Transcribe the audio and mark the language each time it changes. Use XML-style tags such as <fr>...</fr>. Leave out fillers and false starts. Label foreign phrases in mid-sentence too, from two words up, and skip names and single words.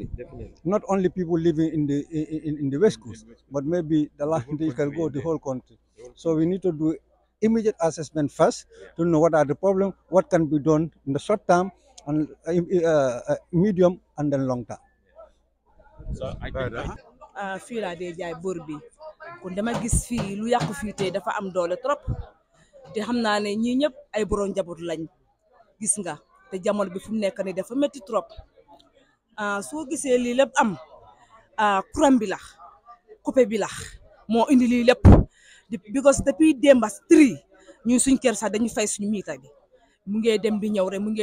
<en>Definitely. Not only people living in the West Coast, but maybe the land they can go the whole country. So we need to do immediate assessment first to know what are the problems, what can be done in the short term, and medium and then long term.</en> <wo>fii laa dee jaay bor bi kon dama gis fii lu yàqu fii tey dafa am doole trop te xam naa ne ñii ñëpp ay borom njaboot lañ gis nga te jamono bi fu mu nekk nii dafa métti trop soo gisee lii lépp am courant bi la coupé bi la moo indi lii lépp because depuis démba 3 ñun suñ kër sax dañu fay suñu miita bi mu ngee dem di ñëw rek mu</wo>